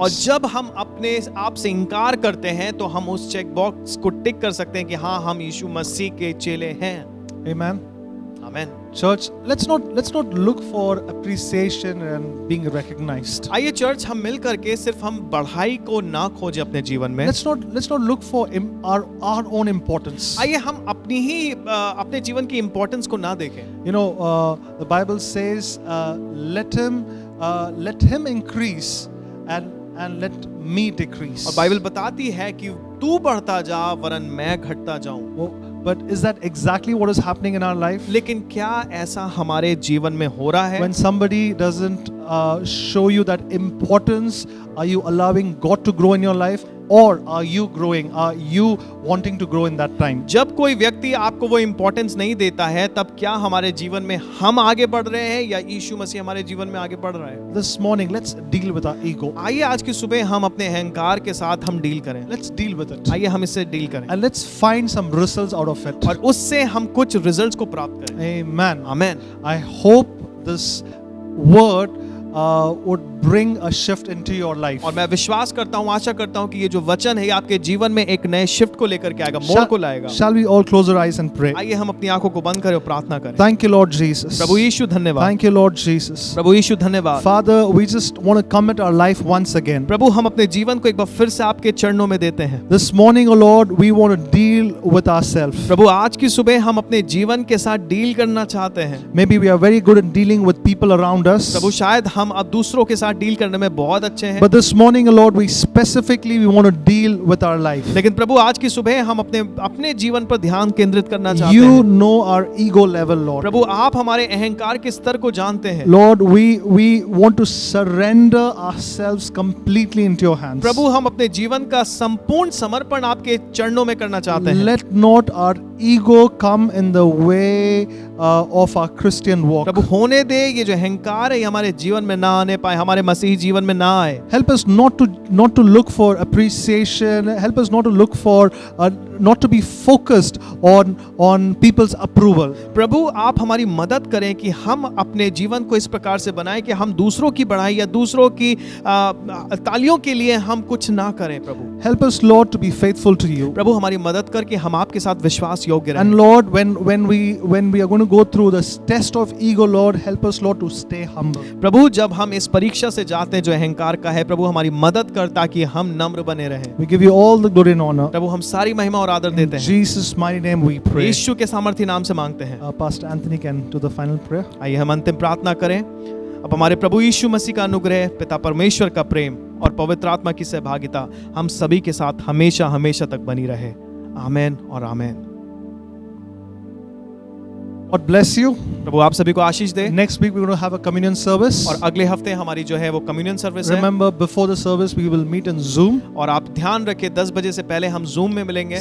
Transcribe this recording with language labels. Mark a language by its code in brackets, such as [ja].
[hi] और जब हम अपने आप से इनकार करते हैं तो हम उस चेक बॉक्स को टिक कर सकते हैं कि हाँ, हम यीशु मसीह के चेले हैं। [en] Amen. [hi] आमीन। [en] Church, let's not look for appreciation and being recognized. [hi] आइए चर्च, हम मिल करके सिर्फ हम बढ़ाई को ना खोजें अपने जीवन में। [en] Let's not look for our own importance. [hi] आइए हम अपने जीवन की इम्पोर्टेंस को ना देखें। [en] You know, the Bible says, let him increase and let me decrease. [hi] और बाइबल बताती है कि तू बढ़ता जा वरन मैं घटता जाऊं। [en] Oh, but is that exactly what is happening in our life? [hi] लेकिन क्या ऐसा हमारे जीवन में हो रहा है? [en] When somebody doesn't show you that importance, are you allowing God to grow in your life, or are you growing? Are you wanting to grow in that time? [hi] जब कोई व्यक्ति आपको वो इम्पोर्टेंस नहीं देता है, तब क्या हमारे जीवन में हम आगे बढ़ रहे हैं या यीशु मसीह हमारे जीवन में आगे बढ़ रहा है? [en] This morning, let's deal with our ego. [hi] आइए आज की सुबह हम अपने अहंकार के साथ हम डील करें। [en] Let's deal with it. [hi] आइए हम इससे डील करें [en] And let's find some results out of it. [hi] और उससे हम कुछ रिजल्ट्स को प्राप्त करें। [en] Amen. [hi] आमीन। [en] I hope this word would bring a shift into your life. [hi] और मैं विश्वास करता हूँ, आशा करता हूँ कि ये जो वचन है ये आपके जीवन में एक नए शिफ्ट को लेकर के आएगा, मोड़ को लाएगा। [en] Shall we all close our eyes and pray? [hi] आइए हम अपनी आंखों को बंद करें और प्रार्थना करें। [en] Thank you, Lord Jesus. [hi] प्रभु यीशु धन्यवाद। [en] Thank you, Lord Jesus. [hi] प्रभु यीशु धन्यवाद। [en] Father, we just want to commit our life once again. [hi] प्रभु हम अपने जीवन को एक बार फिर से आपके चरणों में देते हैं। [en] This morning, oh Lord, we want to deal with ourselves. [hi] प्रभु आज की सुबह हम अपने जीवन के साथ डील करना चाहते हैं। [en] Maybe we are very good in dealing with people around us. [hi] प्रभु शायद हम अब दूसरों के साथ डील करने में बहुत अच्छे हैं, [en] But this morning, oh Lord, we specifically want to deal with our life. [hi] लेकिन प्रभु आज की सुबह हम अपने जीवन पर ध्यान केंद्रित करना चाहते [en] You [hi] हैं। [en] know our ego level, Lord. [hi] प्रभु आप हमारे अहंकार के स्तर को जानते हैं। [en] Lord, we want to surrender ourselves completely into your hands. [hi] प्रभु हम अपने जीवन का संपूर्ण समर्पण आपके चरणों में करना चाहते हैं। [en] Let not our ego come in the way of our Christian walk. [hi] प्रभु होने दे ये जो अहंकार है ये हमारे जीवन में ना आने पाए, हमारे मसीही जीवन में ना आए। [en] Help us not to look for appreciation. Help us not to look for not to be focused on people's approval. [hi] प्रभु आप हमारी मदद करें कि हम अपने जीवन को इस प्रकार से बनाएं कि हम दूसरों की बढ़ाई या दूसरों की तालियों के लिए हम कुछ ना करें। प्रभु [en] Help us, Lord, to be faithful to you. [hi] प्रभु हमारी मदद करके हम आपके साथ विश्वास योग्य रहें। [en] And Lord, when we are going to go through this test of ego, Lord, help us, Lord, to stay humble. [hi] प्रभु जब हम इस परीक्षा से जाते हैं जो अहंकार का है, प्रभु हमारी मदद कर ताकि हम नम्र बने रहें। [en] We give you all the glory and honor. [hi] प्रभु हम सारी महिमा और आदर [en] In [hi] देते हैं। [en] Jesus' mighty name we pray. [hi] यीशु के सामर्थी नाम से मांगते हैं। [en] Pastor Anthony can do the final prayer. [hi] आइए हम अंतिम प्रार्थना करें। अब हमारे प्रभु यीशु मसीह का अनुग्रह, पिता परमेश्वर का प्रेम और पवित्र आत्मा की सहभागिता हम सभी के साथ हमेशा हमेशा तक बनी रहे। आमीन और आमीन। [en] God bless you. [hi] प्रभु आप सभी को आशीष दे। [en] Next week we're going to have a communion service. [hi] और अगले हफ्ते हमारी जो है वो कम्युनियन सर्विस है। [en] Remember, before the service we will meet in Zoom. [hi] और आप ध्यान रखें 10 बजे से पहले हम जूम में मिलेंगे।